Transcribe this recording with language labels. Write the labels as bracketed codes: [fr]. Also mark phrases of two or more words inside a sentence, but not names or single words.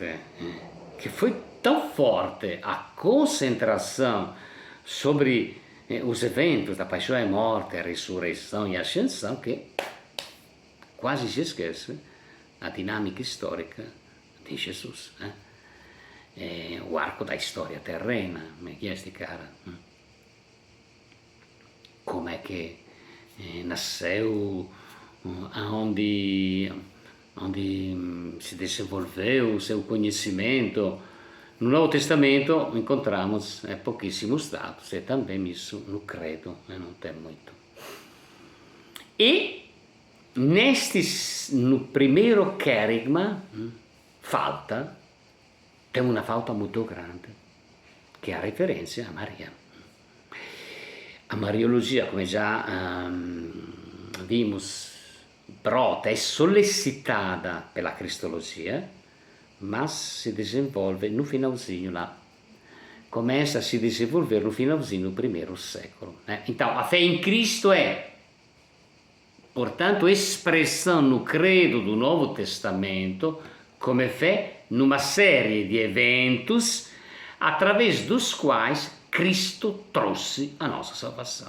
[pt] Que foi tão forte a concentração sobre os eventos da paixão e morte, a ressurreição e a ascensão, que quase se esquece a dinâmica histórica di Jesus. O arco da história terrena, [it] come chi è sti cara? [pt] Como é que nasceu, onde se desenvolveu o seu conhecimento. No Novo Testamento encontramos pouquíssimos dados, e também isso no credo não tem muito. E no primeiro querigma tem uma falta muito grande, que é a referência a Maria. A Mariologia, [it] come già [pt] vimos, brota, è sollecitada pela cristologia, mas se desenvolve no finalzinho lá. Começa a se desenvolver no finalzinho do primeiro século. Então, a fé em Cristo é, portanto, expressão no credo do Novo Testamento come fé numa série de eventos através dos quais Cristo trouxe a nossa salvação.